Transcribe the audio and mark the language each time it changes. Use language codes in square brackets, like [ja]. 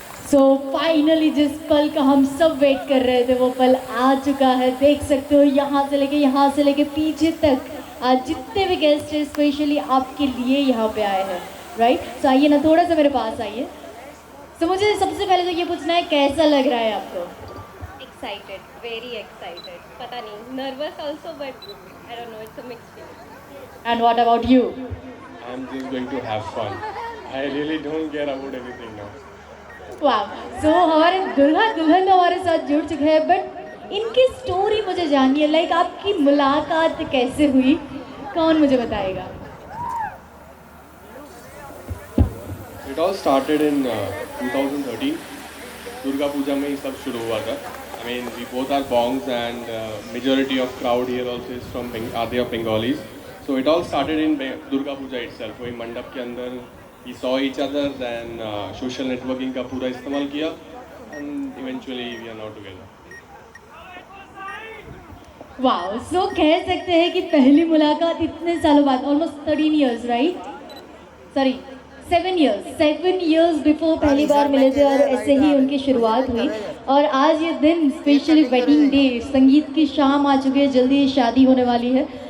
[hi] So finally जिस पल का हम सब वेट कर रहे थे वो पल आ चुका है। देख सकते हो यहाँ से लेके पीछे तक आज जितने भी गेस्ट हैं स्पेशली आपके लिए यहाँ पे आए हैं, राइट। सो आइए ना, थोड़ा सा मेरे पास आइए। तो मुझे सबसे पहले तो ये पूछना है कैसा लग रहा है आपको? [en] Excited, very excited. [hi] पता नहीं, [en] nervous also, but I don't know, it's a mixed feeling. And what about you? I'm just going to have fun. I really don't care about anything now. [hi] वाह। सो हमारे दुल्हन हमारे साथ जुड़ चुके हैं, बट इनकी स्टोरी मुझे जाननी है। लाइक आपकी मुलाकात कैसे हुई, कौन मुझे बताएगा? [en] It all started in 2013. [hi] Durga Puja में ही सब शुरू हुआ था। [en] I mean, we both are Bongs and majority of crowd here also is from they are Bengalis. So it all started in Durga Puja itself. [hi] वही मंडप के अंदर [en] we saw each other, then social networking [hi] का पूरा इस्तेमाल किया [en] and eventually we are now together. [hi] वाह। सो कह सकते हैं कि पहली मुलाकात इतने सालों बाद, almost 13 years, right? Sorry 7 years before पहली बार मिले थे, और ऐसे ही उनकी शुरुआत हुई। और आज ये दिन स्पेशली वेडिंग डे, संगीत की शाम आ चुकी है, जल्दी ही शादी होने वाली है।